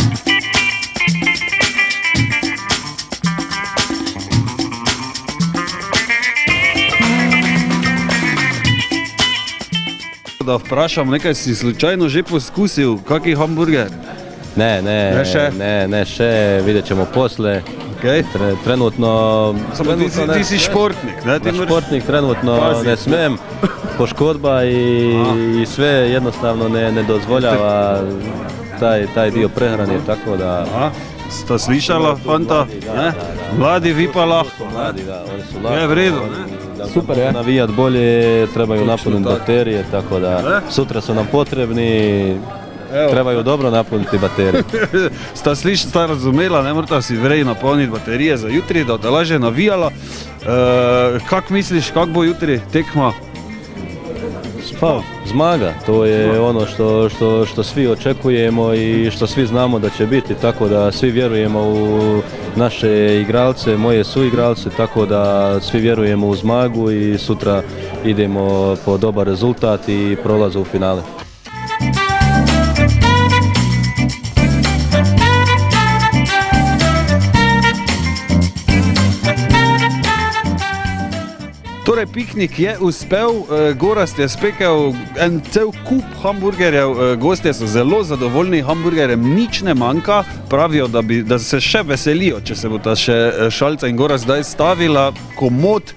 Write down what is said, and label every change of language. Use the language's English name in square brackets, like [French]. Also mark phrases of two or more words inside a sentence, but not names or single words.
[Slovenian] Da vprašam, nekaj si slučajno že poskusil, kaki hamburger? [Croatian] Ne, še, vidjet ćemo posle. Trenutno... [Slovenian] Ti si športnik, ne? [Croatian] Športnik trenutno ne smem, poškodba i sve jednostavno ne dozvoljava taj dio prehrane, tako da... [Slovenian] Sta slišala, fanta? Mladi vi pa lahko. [Croatian] Mladi, da, oni su lahko. [Slovenian] Je v redu, Super, je. [Croatian] Navijat bolje, trebaju napuniti baterije, tako da sutra su nam potrebni. Trebaju dobro napuniti baterije. [Slovenian] Sta razumela, ne morata si vrej napolniti baterije za jutri, da lažje navijala. Kak misliš, kak bo jutri tekma? [Croatian] Pa, zmaga, to je ono što svi očekujemo i što svi znamo da će biti, tako da svi vjerujemo u naše igralce, moje suigralce, tako da svi vjerujemo u zmagu i sutra idemo po dobar rezultat i prolazu u finale. [Slovenian] Torej, piknik je uspel, Gorazd je spekel en cel kup hamburgerjev, gostje so zelo zadovoljni, hamburgerjem nič ne manjka, pravijo, da se še veselijo, če se bo ta še Šalca in Gorazd zdaj stavila komot.